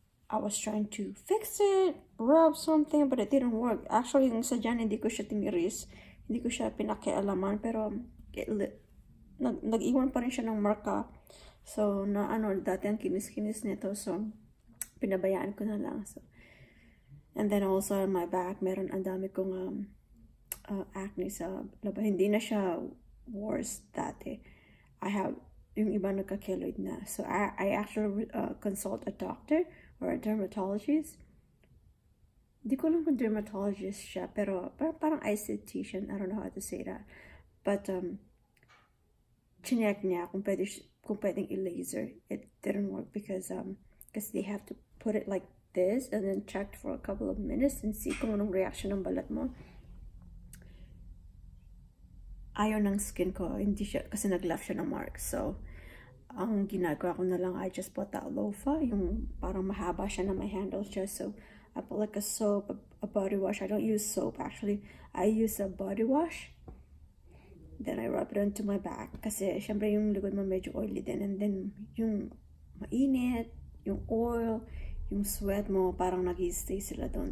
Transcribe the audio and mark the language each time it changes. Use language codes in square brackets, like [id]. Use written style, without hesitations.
[en] I was trying to fix it, rub something, but it didn't work. [tl] Actually, yung sadyan, hindi ko siya tiniris, hindi ko siya pinakialaman, pero nag-iwan pa rin siya ng marka. So, dati ang kinis-kinis nito, so pinabayaan ko na lang. So, and then also on my back, meron ang dami kong acne sa laba. Hindi na siya worse dati. I have yung iba nagka-keloid na. [en] So I actually consult a doctor or a dermatologist. [tl] Di ko lang kung dermatologist siya, pero parang esthetician. [en] I don't know how to say that. [tl] But chinek niya kung pwedeng i-laser. [en] It didn't work because they have to put it like this and then check for a couple of minutes and see [tl] kung anong reaction ng balat mo. Ayaw ng skin ko, hindi siya, kasi nag-left siya ng mark. So, ang ginagawa ko na lang, [en] I just put that loofah, [tl] yung parang mahaba siya na may handle siya. [en] So, I put like a soap, a body wash. I don't use soap, actually. I use a body wash. Then I rub it onto my back. [tl] Kasi, syempre, yung likod mo medyo oily din. [en] And then, [tl] yung mainit, yung oil, yung sweat mo, parang nag-stay sila doon.